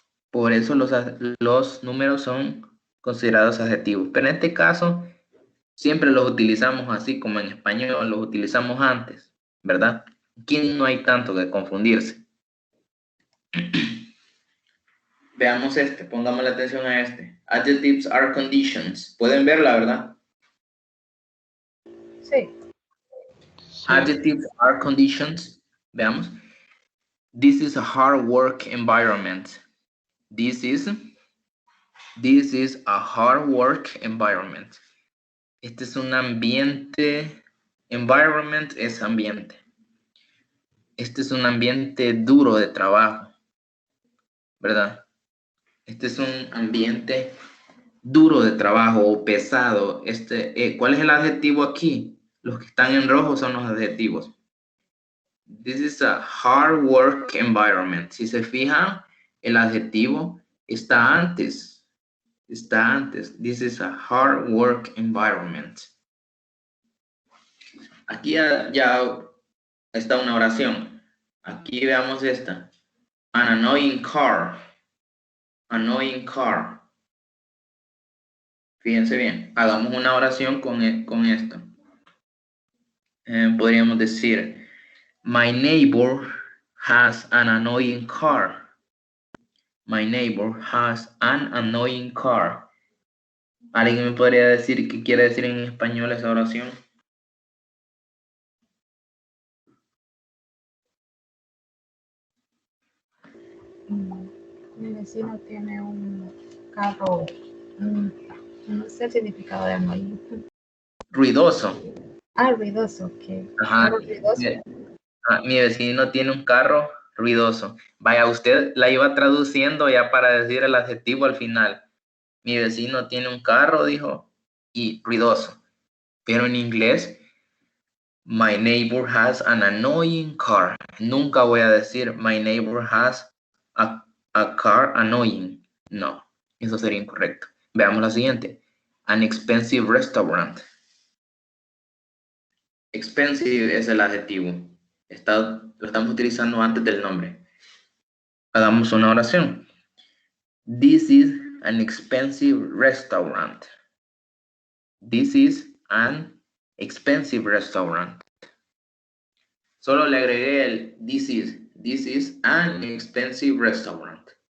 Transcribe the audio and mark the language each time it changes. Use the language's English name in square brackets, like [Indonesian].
[Spanish] Por eso los números son considerados adjetivos. Pero en este caso, siempre los utilizamos así como en español, los utilizamos antes, ¿verdad? Aquí no hay tanto que confundirse. Veamos este, pongamos la atención a este. [English] Adjectives are conditions. [Spanish] ¿Pueden verla, verdad? Sí. [English] Adjectives are conditions. [Spanish] Veamos. [English] This is a hard work environment. This is a hard work environment. [Spanish] Este es un ambiente. Environment es ambiente. Este es un ambiente duro de trabajo, ¿verdad? Este es un ambiente duro de trabajo o pesado. ¿Cuál es el adjetivo aquí? Los que están en rojo son los adjetivos. [English] This is a hard work environment. [Spanish] Si se fijan, el adjetivo está antes. Está antes. [English] This is a hard work environment. [Spanish] Aquí ya está una oración. Aquí veamos esta. [English] An annoying car. [Spanish] Annoying car. Fíjense bien. Hagamos una oración con esto. Podríamos decir, [English] my neighbor has an annoying car. My neighbor has an annoying car. [Spanish] ¿Alguien me podría decir qué quiere decir en español esa oración? Mi vecino tiene un carro, no sé el significado de annoying. Ruidoso. Ah, ruidoso, que Ajá. carro ruidoso. Mi vecino tiene un carro ruidoso. Vaya, usted la iba traduciendo ya para decir el adjetivo al final. Mi vecino tiene un carro, dijo, y ruidoso. Pero en inglés, [English] my neighbor has an annoying car. [Spanish] Nunca voy a decir, [English] my neighbor has a car annoying. [Spanish] No, eso sería incorrecto. Veamos la siguiente. [English] An expensive restaurant. [Spanish] Expensive es el adjetivo. Lo estamos utilizando antes del nombre. Hagamos una oración. [English] This is an expensive restaurant. This is an expensive restaurant. [Spanish] Solo le agregué el [English] this is. This is an expensive restaurant.